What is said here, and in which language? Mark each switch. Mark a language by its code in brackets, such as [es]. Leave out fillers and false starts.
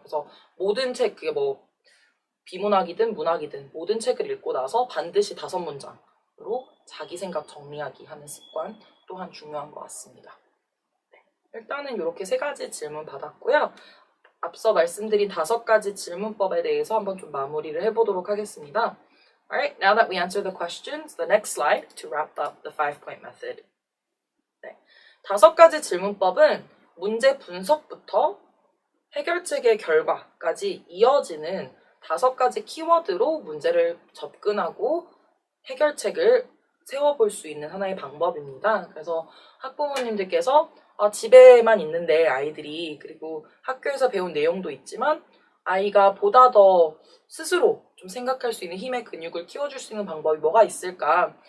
[ko] 그래서 모든 책, 그게 비문학이든 문학이든 모든 책을 읽고 나서 반드시 5문장으로 자기 생각 정리하기 하는 습관 또한 중요한 것 같습니다. 네, 일단은 이렇게 3가지 질문 받았고요. 앞서 말씀드린 5가지 질문법에 대해서 한번 좀 마무리를 해보도록 하겠습니다. [en] Alright, now that we answered the questions, the next slide to wrap up the 5-point method. [ko] 네, 5가지 질문법은 문제 분석부터 해결책의 결과까지 이어지는 5가지 키워드로 문제를 접근하고 해결책을 세워볼 수 있는 하나의 방법입니다. 그래서 학부모님들께서 집에만 있는데 아이들이, 그리고 학교에서 배운 내용도 있지만 아이가 보다 더 스스로 좀 생각할 수 있는 힘의 근육을 키워줄 수 있는 방법이 뭐가 있을까?